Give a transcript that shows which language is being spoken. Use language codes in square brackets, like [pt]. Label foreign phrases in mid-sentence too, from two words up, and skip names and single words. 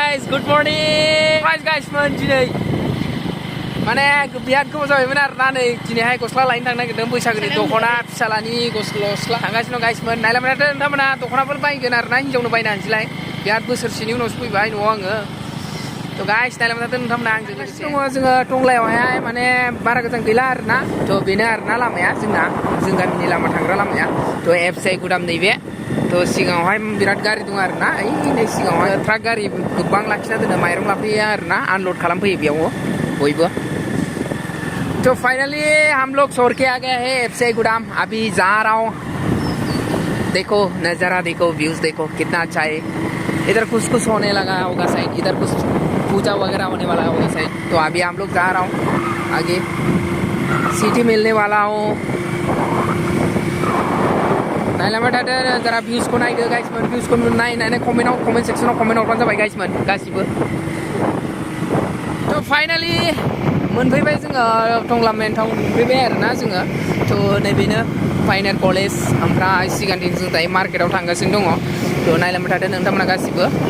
[en] Good morning guys [brx] दिनै माने बिराद गोबाव जाबायमोन आरोना नै दिनैहाय गस्ला लायनो थांनो नागिरदों बैसागोनि दख'ना फिसालानि गस्ला थांगासिनो दं गाइसमोन नायलांबाथ' नोंथांमोना दख'नाफोर बायगोन आरोना हिन्जावनो बायनो हानोसैलाय बिराद बोसोरसेनि उनावसो फैबाय न'आव आङो थ' गाइस नायलांबाथ' नोंथांमोना आंजों लोगोसे दङ जोङो टंलायावहाय माने बारा गोजान गैला आरोना थ' बेनो आरोना लामाया जों गामिनि लामा थांग्रा लामाया थ' एफसाइ गुदाम नैबे थ' सिगाङावहाय बिराद गारि दं आरोना नै सिगाङावहाय ट्राक गारि गोबां लाखिना दोनो माइरं लाफैयो आरोना आनलड खालामफैयो बेयाव बयबो [hi] तो फाइनली हम लोग छोड़ के आ गए हैं एफसाइ गुदाम अभी जा रहा हूँ देखो नज़ारा देखो व्यूज देखो कितना अच्छा है इधर कुछ होने लगा होगा साइड इधर कुछ पूजा वगैरह होने वाला होगा साइड तो अभी हम लोग जा रहा हूँ आगे सिटी मिलने वाला हूँ [brx] नायलांबाय थादो जरा भिउसखौ नायदो गाइसमोन भिउसखौ नायनानै कमेन्ट सेक्सनाव कमेन्ट हरबानो जाबाय गाइसमोन गासिबो थ' फाइनालि मोनफैबाय जोङो टंला मेन टाउन मोनफैबाय आरोना जोङो थ' नैबेनो फाइनेल कलेज ओमफ्राय सिगांथिं जों दायो मार्केटाव थांगासिनो दङ थ' नायलांबाय थादो नोंथांमोना गासिबो